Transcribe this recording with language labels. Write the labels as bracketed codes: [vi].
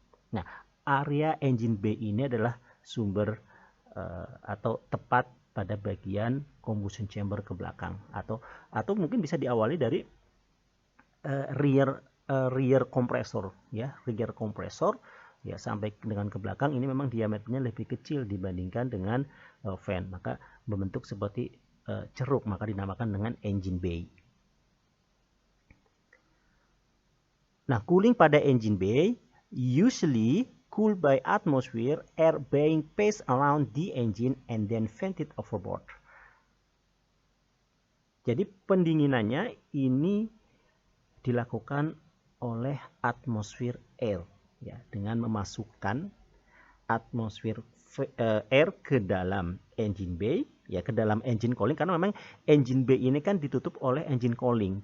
[id] Nah, area engine bay ini adalah sumber atau tepat pada bagian combustion chamber ke belakang, atau mungkin bisa diawali dari rear kompresor ya, rear kompresor ya sampai dengan ke belakang. Ini memang diameternya lebih kecil dibandingkan dengan fan, maka membentuk seperti ceruk, maka dinamakan dengan engine bay. Nah, cooling pada engine bay [en] usually cooled by atmosphere air being passed around the engine and then vented overboard. [id] Jadi pendinginannya ini dilakukan oleh atmosfer air ya, dengan memasukkan atmosfer air ke dalam engine bay ya, ke dalam engine cooling, karena memang engine bay ini kan ditutup oleh engine cooling.